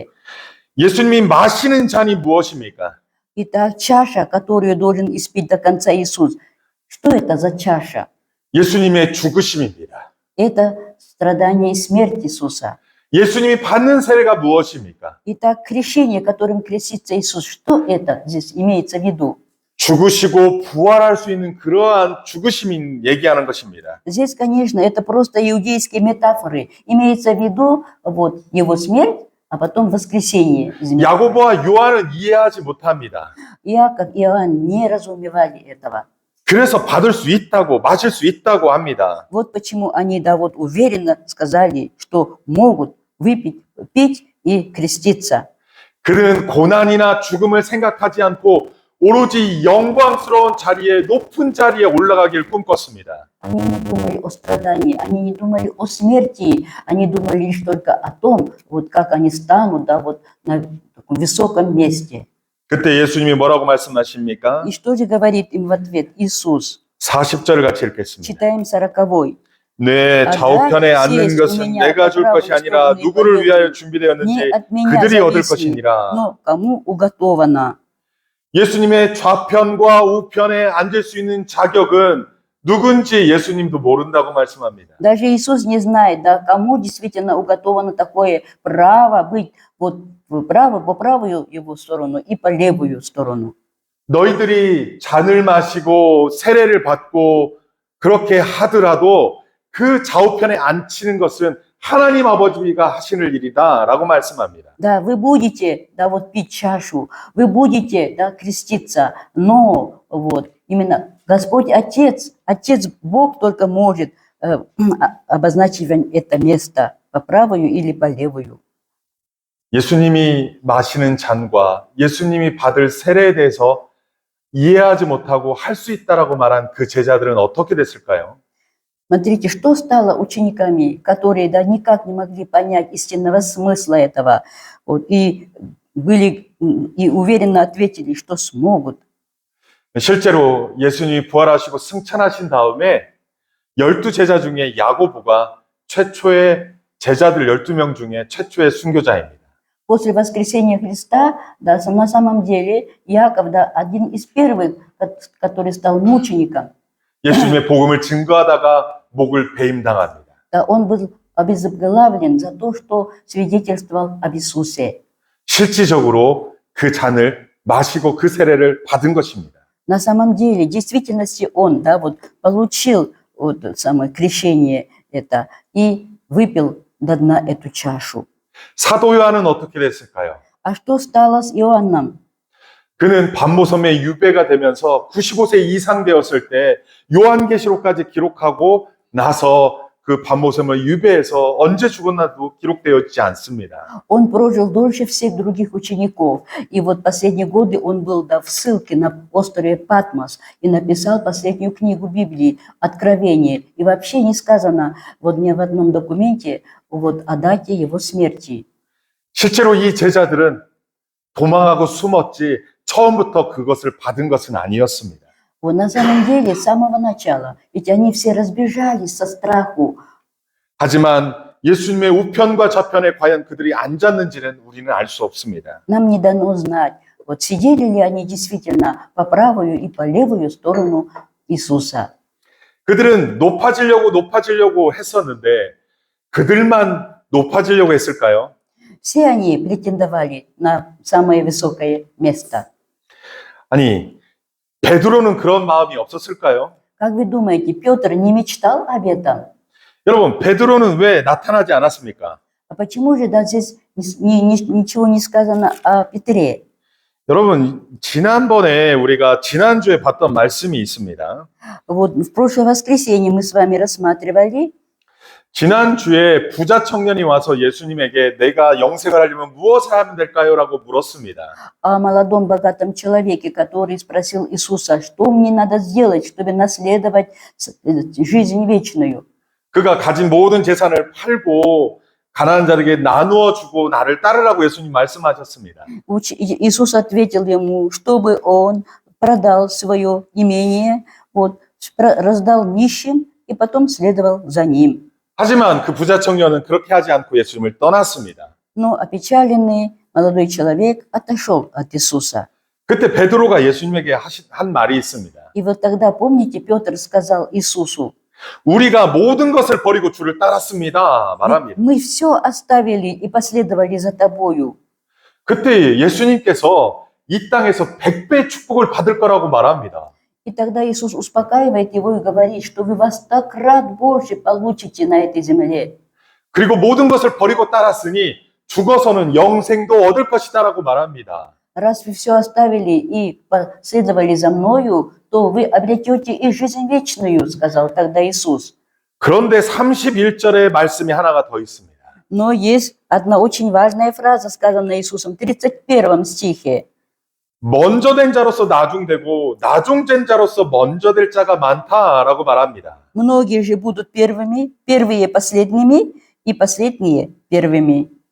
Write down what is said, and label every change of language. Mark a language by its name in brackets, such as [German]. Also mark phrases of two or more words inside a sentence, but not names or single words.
[Korean] 예수님이 마시는 잔이 무엇입니까? [Russian] Итак, чаша, которую должен испить до конца Иисус, что это за чаша? [Korean] 예수님의 죽으심입니다. [Russian] Это страдание и смерть Иисуса. [Korean] 예수님이 받는 세례가 무엇입니까? [Russian] Итак, крещение, которым крестится Иисус, что это здесь имеется в виду? [Korean] 죽으시고 부활할 수 있는 그러한 죽으심인 얘기하는 것입니다. [Russian] Здесь, конечно, это просто иудейские метафоры. Имеется в виду вот его смерть, а потом воскресение. [Korean] 야고보와 요한은 이해하지 못합니다. [Russian] Иаков и Иоанн не разумевали этого. [Korean] 그래서 받을 수 있다고, 마실 수 있다고 합니다. [Russian] Вот почему они, да, вот уверенно сказали, что могут выпить, пить и креститься. [Korean] 그들은 고난이나 죽음을 생각하지 않고 오로지 영광스러운 자리에, 높은 자리에 올라가길 꿈꿨습니다. [Russian] Они не думали о страдании, они не думали о смерти, они думали лишь только о том, вот как они станут, да, вот на таком высоком месте. [Korean] 그때 예수님이 뭐라고 말씀하십니까? [Russian] И что же говорит им в ответ Иисус? [Korean] 40절을 같이 읽겠습니다. [Russian] Читаем 40-й. [Korean] 내 좌우편에 앉는 것은 내가 줄 것이 아니라 누구를 위하여 준비되었는지 [Russian] Не от меня [Korean] 그들이 얻을 [Russian] зависит, [Korean] 것이니라. [Russian] но кому уготовано. [Korean] 예수님의 좌편과 우편에 앉을 수 있는 자격은 누군지 예수님도 모른다고 말씀합니다. [Russian] Даже Иисус не знает, да, кому действительно уготовано такое право быть вот по правую его сторону и по левую сторону. [Korean] 너희들이 잔을 마시고 세례를 받고 그렇게 하더라도 그 좌우편에 앉히는 것은 하나님 아버지가 하시는 일이다 라고 말씀합니다. [Russian] Да, вы будете, да, вот пить чашу, вы будете, да, креститься, но вот именно Господь Отец, Отец Бог только может обозначить это место по правую или по левую. [Korean] 예수님이 마시는 잔과 예수님이 받을 세례에 대해서 이해하지 못하고 할 수 있다라고 말한 그 제자들은 어떻게 됐을까요? [Russian] Смотрите, что стало учениками, которые, да, никак не могли понять истинного смысла этого, вот, и были, и уверенно ответили, что смогут. [Korean] 실제로 예수님이 부활하시고 승천하신 다음에 12제자 중에 야고보가 최초의 제자들 12명 중에 최초의 순교자입니다. [Russian] После воскресения Христа, да, на самом деле, Иаков, да, один из первых, который стал мучеником. [Korean] 예수님의 복음을 증거하다가 목을 배임당합니다. [Russian] Да, он был обезглавлен за то, что свидетельствовал об Иисусе. [Korean] 실질적으로 그 잔을 마시고 그 세례를 받은 것입니다. [Russian] На самом деле, в действительности он, да, вот, получил вот, самое крещение это и выпил до дна эту чашу. [Korean] 사도 요한은 어떻게 됐을까요? [Russian] А что стало с Иоанном? [Korean] 그는 반모섬에 유배가 되면서 95세 이상 되었을 때 요한계시록까지 기록하고 나서 그 반모섬을 유배해서 언제 죽었나도 기록되어 있지 않습니다. [Russian] Он прожил дольше всех других учеников. И вот последние годы он был, да, в ссылке на острове Патмос и написал последнюю книгу Библии «Откровение». И вообще не сказано вот ни в одном документе вот о дате его смерти. [Korean] 실제로 이 제자들은 도망하고 숨었지 처음부터 그것을 받은 것은 아니었습니다. [Russian] Вот на самом деле, с самого начала, ведь они все разбежались со страху. [Korean] 하지만 예수님의 우편과 좌편에 과연 그들이 앉았는지는 우리는 알 수 없습니다. [Russian] Нам не дано знать, вот сидели ли они действительно по правую и по левую сторону Иисуса. [Korean] 그들은 높아지려고 했었는데 그들만 높아지려고 했을까요? [Russian] Все они претендовали на самое высокое место. [Korean] 아니, 베드로는 그런 마음이 없었을까요? [Russian] Как вы думаете, Петр не мечтал об этом? [Korean] 여러분, 베드로는 왜 나타나지 않았습니까? [Russian] А почему же да, здесь ничего не сказано о Петре? [Korean] 여러분, 지난번에 우리가 지난주에 봤던 말씀이 있습니다. [Russian] Вот в прошлое воскресенье мы с вами рассматривали, [Korean] 지난주에 부자 청년이 와서 예수님에게 내가 영생을 하려면 무엇을 하면 될까요? 라고 물었습니다. [Russian] о молодом богатом человеке, который спросил Иисуса, что мне надо сделать, чтобы наследовать жизнь вечную. [Korean] 그가 가진 모든 재산을 팔고 가난한 자에게 나누어 주고 나를 따르라고 예수님 말씀하셨습니다. [Russian] Иисус ответил ему, чтобы он продал свое имение, вот, раздал нищим и потом следовал за ним. [Korean] 하지만 그 부자 청년은 그렇게 하지 않고 예수님을 떠났습니다. [Russian] Но опечаленный молодой человек отошел от Иисуса. [Korean] 그때 베드로가 예수님에게 한 말이 있습니다. [Russian] И вот тогда, помните, Петр сказал Иисусу, [Korean] 우리가 모든 것을 버리고 주를 따랐습니다. 말합니다. [Russian] мы все оставили и последовали за тобою. [Korean] 그때 예수님께서 이 땅에서 100배 축복을 받을 거라고 말합니다. [Russian] И тогда Иисус успокаивает его и говорит, что вы во 100 крат больше получите на этой земле. [Korean] 그리고 모든 것을 버리고 따랐으니 죽어서는 영생도 얻을 것이다라고 말합니다. [Russian] Раз вы все оставили и последовали за мною, то вы обретете и жизнь вечную, сказал тогда Иисус. [Korean] 그런데 31절의 말씀이 하나가 더 있습니다. [Russian] Но есть одна очень важная фраза, сказанная Иисусом в 31 стихе. [Korean] 먼저 된 자로서 나중되고 나중된 자로서 먼저 될 자가 많다라고 말합니다. [Russian] Многие же будут первыми, первые последними и последние первыми.